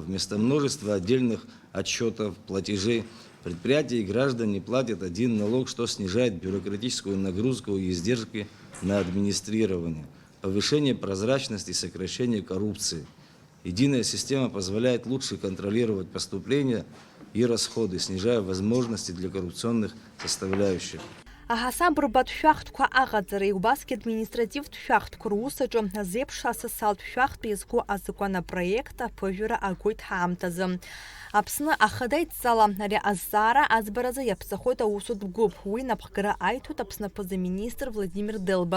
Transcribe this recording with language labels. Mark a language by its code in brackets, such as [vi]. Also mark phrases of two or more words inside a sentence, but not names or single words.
[ru] Вместо множества отдельных отчетов, платежей, предприятия и граждане платят один налог, что снижает бюрократическую нагрузку и издержки на администрирование, повышение прозрачности и сокращение коррупции. Единая система позволяет лучше контролировать поступления и расходы, снижая возможности для коррупционных составляющих. [ab] Аҳасаб рбатшәахтқәа аҟаҵара иубасгьы административтә шәахтқәа русаҿы азеиԥш асасалтә шәахтә иазку азакәанопроект аԥыжәара агоит ҳаамҭазы. Аԥсны ахада идҵала ари азҵаара аӡбаразы иаԥҵахоит аусутә гәыԥ. Уи напхгара аиҭоит Аԥсны аԥыза-министр Владимир Дылба.